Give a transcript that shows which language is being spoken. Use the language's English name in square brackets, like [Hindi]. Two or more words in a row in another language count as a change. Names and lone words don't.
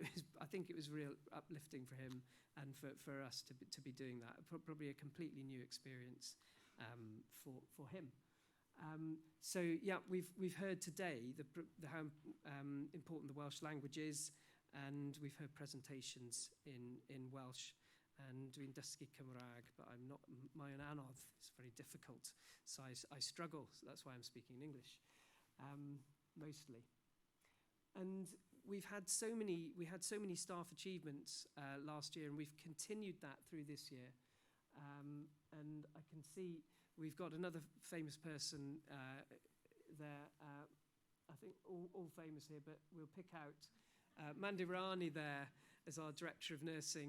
[English] I think it was real uplifting for him and for us to be doing that. Probably a completely new experience for him. So yeah, we've heard today how important the Welsh language is, and we've heard presentations in Welsh. [Welsh] And dwi'n dysgu Cymraeg, [English] but I'm not, [Welsh] mae'n anodd, [English] it's very difficult. So I struggle, so that's why I'm speaking in English, mostly. And we had so many staff achievements last year, and we've continued that through this year. And I can see we've got another famous person there, I think all famous here, but we'll pick out Mandirani there as our Director of Nursing.